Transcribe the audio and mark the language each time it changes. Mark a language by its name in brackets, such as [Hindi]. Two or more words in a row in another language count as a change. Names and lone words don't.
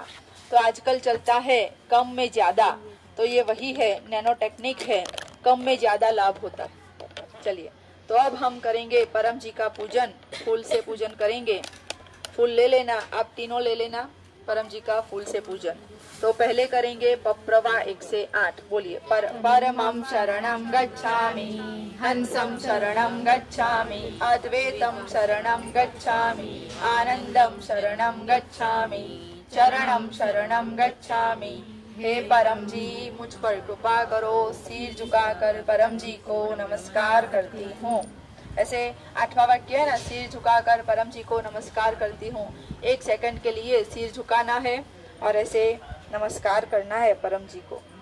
[Hindi] तो आजकल चलता है कम में ज्यादा, तो ये वही है, [English] nano technique [Hindi] है, कम में ज्यादा लाभ होता है। चलिए तो अब हम करेंगे परम जी का पूजन। फूल से पूजन करेंगे। फूल ले लेना, आप तीनों ले लेना परम जी का फूल से पूजन। तो पहले करेंगे पप्रवा 1 से 8 बोलिए। [Sanskrit] परमं शरणं गच्छामि, हंसं शरणं गच्छामि, अद्वैतं शरणं गच्छामि, आनंदं शरणं गच्छामि, चरणं शरणं गच्छामि। [Hindi] हे परम जी मुझ पर कृपा करो। सिर झुकाकर परम जी को नमस्कार करती हूँ। ऐसे 8वां वाक्य है ना, सिर झुकाकर परम जी को नमस्कार करती हूँ। 1 सेकंड के लिए सिर झुकाना है और ऐसे नमस्कार करना है परम जी को।